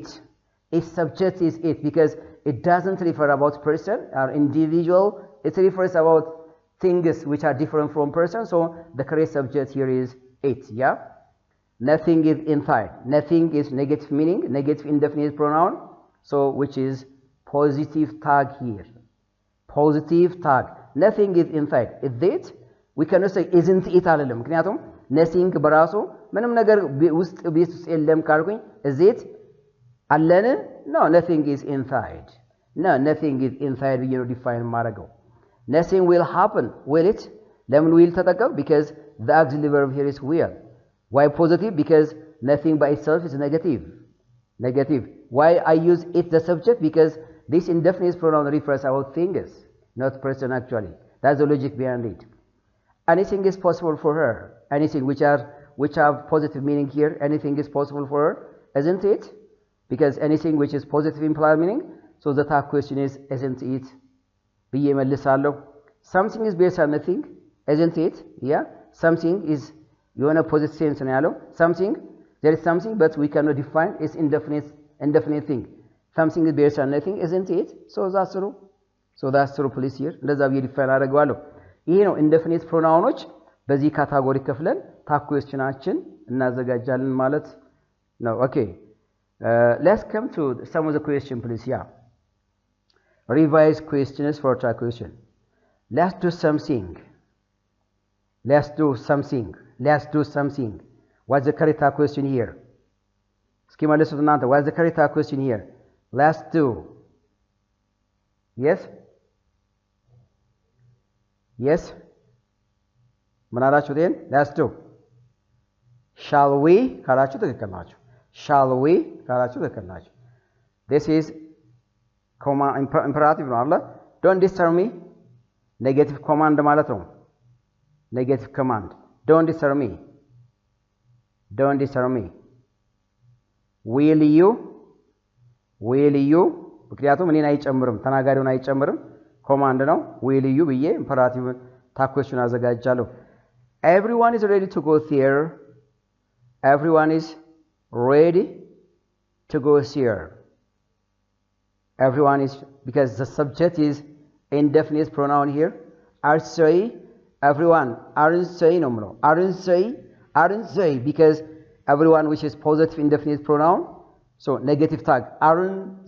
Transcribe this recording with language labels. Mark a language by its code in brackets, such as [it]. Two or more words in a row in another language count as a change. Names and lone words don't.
[en] it because it doesn't refer about person or individual it refers about things which are different from person so the correct subject here is it yeah nothing is inside nothing is negative meaning negative indefinite pronoun so which is positive tag here positive tag nothing is inside is it we cannot say isn't it [am] አለለም ምክንያቱም [en] nothing [am] በራሱ ምንም ነገር ውስጥ ቤት ውስጥ የለም ካልኩኝ [en] is it አለን no nothing is inside no nothing is inside [am] ብዬ ነው ዲፋይን ማድረገው [en] nothing will happen will it [am] ለምን will ተጠቀም [en] because the auxiliary verb here is will why positive because nothing by itself is negative why I use it the subject because this indefinite pronoun refers about things not person actually that's the logic behind it anything is possible for her anything which have positive meaning here anything is possible for her isn't it because anything which is positive implied meaning so the tag question is isn't it [am] ብዬ መልሳለሁ [en] something is based on nothing isn't it yeah something is የሆነ positive sense [am] ነው ያለው [en] something there is something but we cannot define it's indefinite thing something is based on nothing isn't it so that's true please here [am] እንደዛ ብዬ ዲፋይን አደርገዋለሁ ይሄ ነው indefinite pronounዎች በዚህ ካታጎሪ ከፍለን tag questionናችን እናዘጋጃለን ማለት ነው [en] okay let's come to some of the question please yeah revise questions for tag question let's do something what's the correct tag question here [am] እስኪ መልሱት እናንተ [en] what's the correct tag question here let's do yes [am] ምን አላችሁ [en] then let's do shall we [am] ካላችሁ ትክክል ናችሁ [en] shall we [am] ካላችሁ ትክክል ናችሁ [en] this is imperative [am] ነው አይደል [en] don't disturb me negative command [am] ማለት ነው [en] negative command don't disturb me will you [am] ምክንያቱም እኔን አይጨምርም ተናጋሪውን አይጨምርም command ነው [en] will you [am] ብዬ [en] imperative tag question አዘጋጃለሁ everyone is ready to go there everyone is ready to go there everyone is because the subject is indefinite pronoun here are say everyone aren't say no aren't say because everyone which is positive indefinite pronoun so negative tag aren't